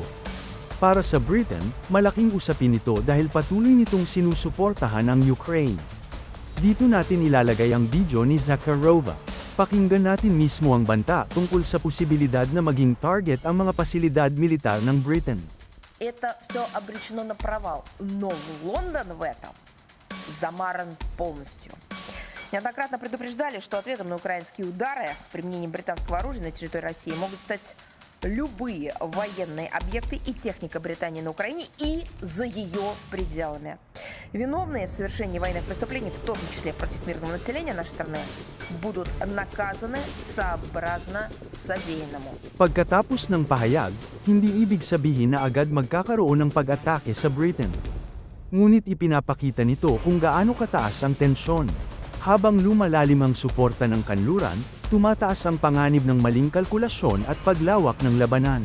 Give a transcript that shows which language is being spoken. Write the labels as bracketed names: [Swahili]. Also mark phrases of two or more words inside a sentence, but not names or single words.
[Filipino] Para sa Britain, malaking usapin ito dahil patuloy nitong sinusuportahan ang Ukraine. Dito natin ilalagay ang video ni Zakharova. Pakinggan natin mismo ang banta tungkol sa posibilidad na maging target ang mga pasilidad militar ng Britain. [Russian] Это все обречено на провал, но Лондон в этом замаран полностью. Неоднократно предупреждали, что ответом на украинские удары с применением британского оружия на территории России могут стать любые военные объекты и техника Британии на Украине и за ее пределами. Виновные в совершении военных преступлений, в том числе против мирного населения нашей страны, будут наказаны сообразно содеянному. [Filipino] Pagkatapos ng pahayag, hindi ibig sabihin na agad magkakaroon ng pag-atake sa Britain. Ngunit ipinapakita nito kung gaano kataas ang tensyon. Habang lumalalim ang suporta ng kanluran, tumataas ang panganib ng maling kalkulasyon at paglawak ng labanan.